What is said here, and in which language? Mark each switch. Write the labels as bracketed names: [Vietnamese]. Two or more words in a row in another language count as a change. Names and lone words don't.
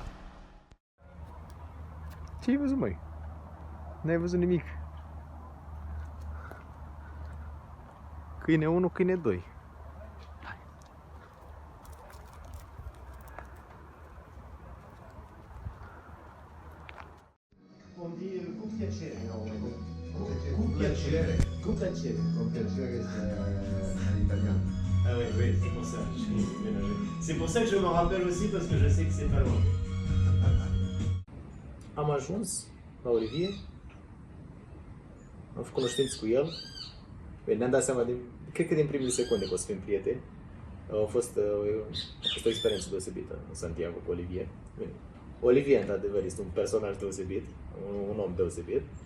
[Romanian] Ce-ai văzut, măi? N-ai văzut nimic. Câine 1, câine 2. [Italian] Cu piacere, Cu piacere. Cu piacere. Con piacere [French] en italien. Ah oui, oui, c'est pour ça. Je suis mélangé. C'est pour ça que je me rappelle aussi parce que je sais que c'est pas loin. [Romanian] Am ajuns la Olivier, am făcut cunoștință cu el. Bine, ne-am dat seama, cred că din primele secunde că o să fim prieteni. A fost o experiență deosebită în Santiago cu Olivier. Bine, Olivier, într-adevăr, este un personaj deosebit, un om deosebit.